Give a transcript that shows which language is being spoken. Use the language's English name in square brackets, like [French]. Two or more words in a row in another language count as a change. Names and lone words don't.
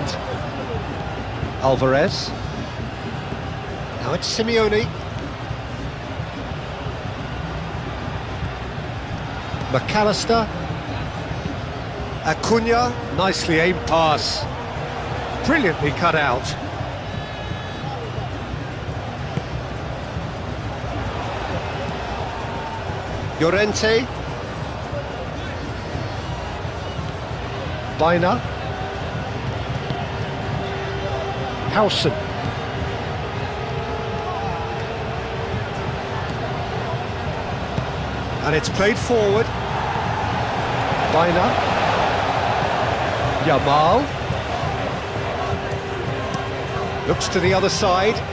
[English] Alvarez. Now it's Simeone. McAllister. Acuna. Nicely aimed pass. Brilliantly cut out. Llorente. Baina. Hausen. And it's played forward. Baina. Yamal. Looks to the other side.